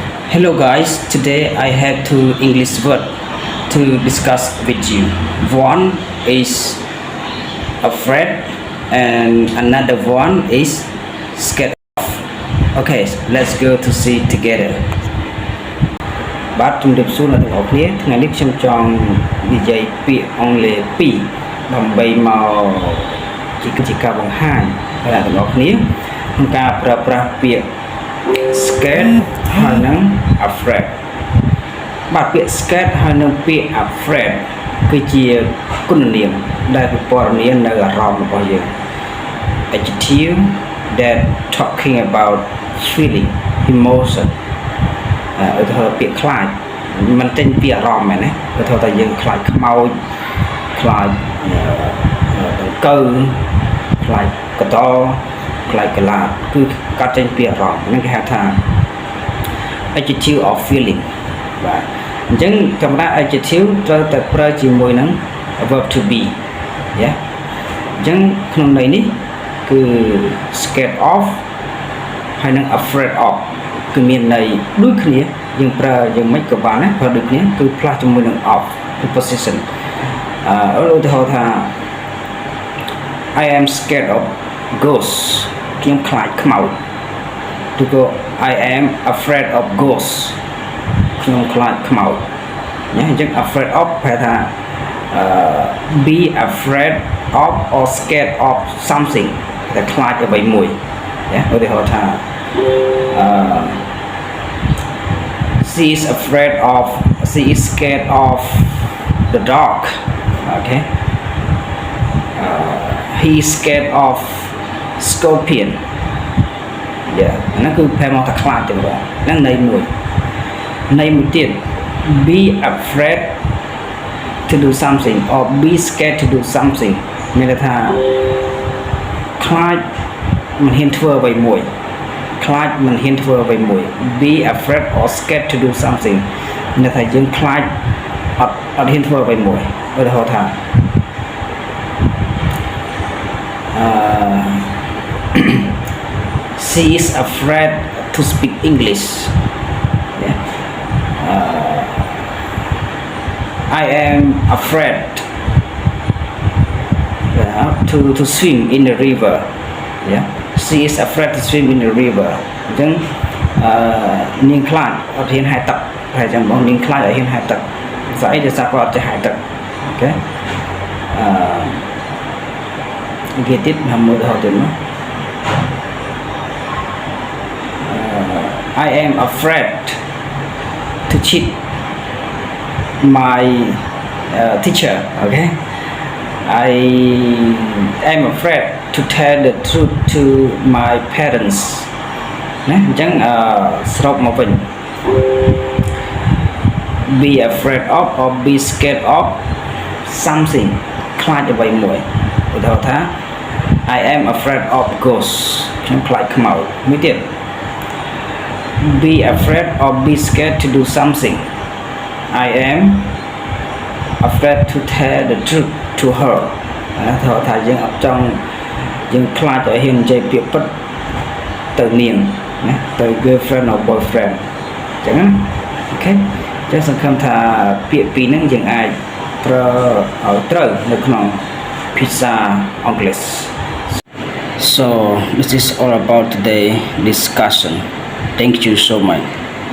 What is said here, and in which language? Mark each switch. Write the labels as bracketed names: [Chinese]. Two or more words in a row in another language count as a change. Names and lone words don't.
[English] Hello guys, today I have two English words to discuss with you. One is afraid and another one is scared of. Okay, let's go to see together. [Khmer] បាទជំរាបសួរអ្នកទាំងអស់គ្នាថ្ងៃនេះខ្ញុំចង់និយាយពាក្យអង់គ្លេស2ដើម្បីមកជាការបង្ហាញដល់អ្នកទាំងអស់គ្នាក្នុងការប្រើប្រាស់ពាក្យ scared ហើយនិង afraid បាទពាក្យ scared ហើយនិងពាក្យ afraid គឺជាគុណនាមដែលពិពណ៌នានៅអារម្មណ៍របស់យើង [English] adjective that talking about feeling emotion [Khmer] ឧ ទាហរណ៍ពាក្យខ្លាចมันចេញពីអារម្មណ៍មែនទេឧទាហរណ៍ថាយើងខ្លាចខ្មោចខ្លាចដង្កូវខ្លាចក តលខ្លាចកលាតគឺកាត់ចេញពីអារម្មណ៍ហ្នឹងគេហៅថា [English] adjective of feeling [Khmer] បាទអញ្ចឹងសម្រាប់ adjective ត្រូវតែប្រើជាមួយនឹង [English] verb to be [Khmer] យ៉ាអញ្ចឹងក្នុងន័យនេះគឺ [English] scared of [Khmer] ហើយនិង [English] afraid of [Khmer] គឺមានន័យដូចគ្នាយើងប្រើយ៉ាងម៉េចក៏បានដែរប្រើដូចគ្នាគឺ plus ជាមួយនឹង [English] of preposition [Khmer] ឧទាហរណ៍ថា [English] I am scared of ghosts [Khmer] ខ្ញុំខ្លាចខ្មោចឬក៏ [English] I am afraid of ghosts [Khmer] ខ្ញុំខ្លាចខ្មោចណាអញ្ចឹង [English] afraid of [Khmer] ប្រែថា [English] be afraid of or scared of something [Khmer] តែខ្លាចអ្វីមួយណាឧទាហរណ៍ថា [English] she is afraid of she is scared of the dark okay he is scared of scorpion [Khmer] ហ្នឹងគឺប្រែ មកថាខ្លាចទេបងហ្នឹងន័យមួយទៀត [English] be afraid to do something or be scared to do something [Khmer] មានន័យថាខ្លាចមិនហ៊ានធ្វើអ្វីមួយខ្លាចមិនហ៊ានធ្វើអ្វីមួយ [English] be afraid or scared to do something [Khmer] មានន័យថាយើងខ្លាចអត់ហ៊ានធ្វើអ្វីមួយឧទាហរណ៍ថា [English] she is afraid to speak English I am afraid to swim in the river she is afraid to swim in the river [Khmer] អញ្ចឹងនាងខ្លាចអត់ហ៊ានហែលទឹកហើយចឹងបងនាងខ្លាចអត់ហ៊ានហែលទឹកស្អីដែលសាប់អត់ចេះហែលទឹកអូខេនិយាយទៀតមួយឧទាហរណ៍ទៀតមក [English] I am afraid to cheat my teacher okay I am afraid to tell the truth to my parents [Khmer] ណាអញ្ចឹងស្រុកមកវិញ [English] be afraid of or be scared of something ខ្លាច [Khmer] អ្វីមួយឧទាហរណ៍ថា [English] I am afraid of ghosts [Khmer] ខ្ញុំខ្លាចខ្មោចមួយទៀត [English] be afraid or be scared to do something I am afraid to tell the truth to her [Khmer] ថាយើងអត់ចង់យើងខ្លាចឲ្យហ៊ាននិយាយពាក្យពិតទៅនាងណាទៅ [English] girlfriend or boyfriend [Khmer] អញ្ចឹងអូខេចឹងសង្ឃឹមថាពាក្យពីរហ្នឹងយើងអាចប្រើឲ្យត្រូវនៅក្នុងភាសាអង់គ្លេស [English] So this is all about today discussion. Thank you so much.